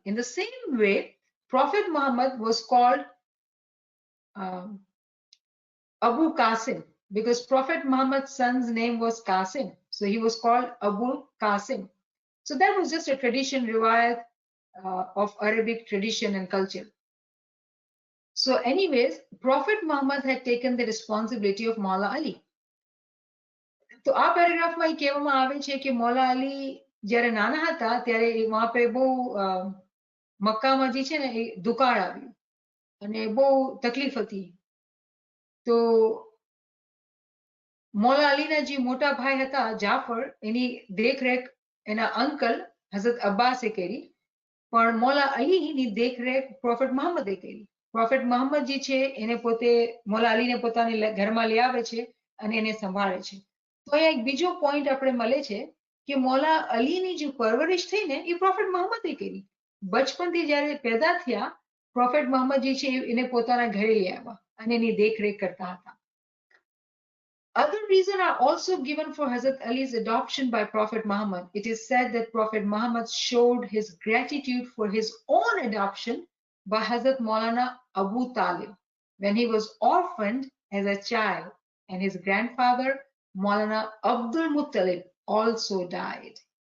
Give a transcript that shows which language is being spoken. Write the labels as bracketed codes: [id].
[en] In the same way, Prophet Muhammad was called Abu Qasim because Prophet Muhammad's son's name was Qasim. So he was called Abu Qasim. So that was just a tradition, riwayat of Arabic tradition and culture. So anyways, Prophet Muhammad had taken the responsibility of Maula Ali. [gu] તો આ પેરેગ્રાફમાં એ કહેવામાં આવે છે કે મૌલા અલી જ્યારે નાના હતા ત્યારે [hi] વહાં પે [gu] બહુ મક્કામાં જે છે ને એ દુકાળ આવ્યું અને બહુ તકલીફ હતી. તો મૌલા અલીના જે મોટા ભાઈ હતા જાફર એની દેખરેખ એના અંકલ હઝરત અબ્બાસે કરી, પણ મૌલા અલીની દેખરેખ પ્રોફેટ મહમ્મદે કરી. પ્રોફેટ મહમ્મદ જે છે એને પોતે મૌલા અલીને પોતાની ઘરમાં લઈ આવે છે અને એને સંભાળે છે. તો અહીંયા એક બીજો પોઈન્ટ આપણે મળે છે કે મૌલા અલીની જે પરવરિશ થઈ ને એ પ્રોફેટ મહમ્મદે કરી. બચપનથી જ્યારે પેદા થયા પ્રોફેટ મહમ્મદ જે છે એને પોતાના ઘરે લઈ આવ્યા અને એની દેખરેખ કરતા હતા. [en] Other reasons are also given for Hazrat Ali's adoption by Prophet Muhammad. It is said that Prophet Muhammad showed his gratitude for his own adoption by Hazrat Maulana Abu Talib when he was orphaned as a child, and his grandfather Maulana Abdul Muttalib also died.